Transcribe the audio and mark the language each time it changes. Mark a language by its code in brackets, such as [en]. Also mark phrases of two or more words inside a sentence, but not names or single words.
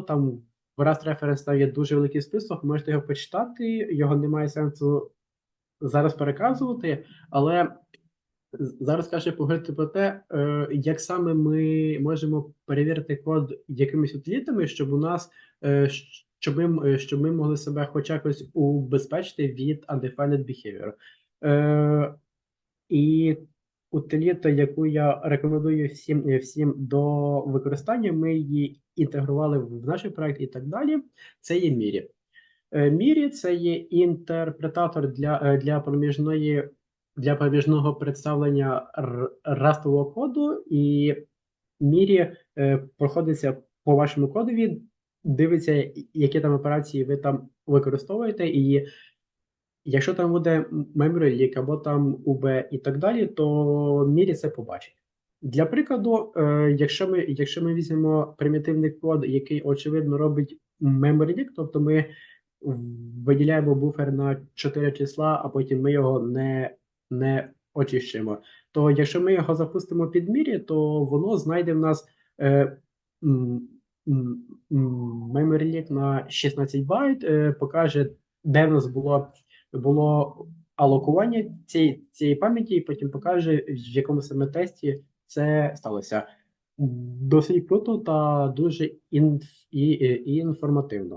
[uk] Там в Rust Reference там є дуже великий список, можете його почитати, його немає сенсу зараз переказувати, але зараз краще поговорити про те, як саме ми можемо перевірити код якимись утилітами, щоб у нас щоб ми могли себе хоч якось убезпечити від [en] undefined behavior. [uk] І утиліта, яку я рекомендую всім до використання, ми її інтегрували в наш проект і так далі, це є Мірі. Мірі – це є інтерпретатор для проміжної для проміжного представлення растрового коду, і мірі проходиться по вашому кодові, дивиться, які там операції ви там використовуєте, і якщо там буде [en] memory leak [uk] або там UB і так далі, то мірі це побачить. Для прикладу, якщо ми візьмемо примітивний код, який очевидно робить [en] memory leak, [uk] тобто ми виділяємо буфер на 4 числа, а потім ми його не очищуємо. То якщо ми його запустимо під мірі, то воно знайде в нас [en] memory leak [uk] на 16 байт, покаже, де в нас було алокування цієї пам'яті, і потім покаже, в якому саме тесті це сталося. Досить круто та дуже інформативно.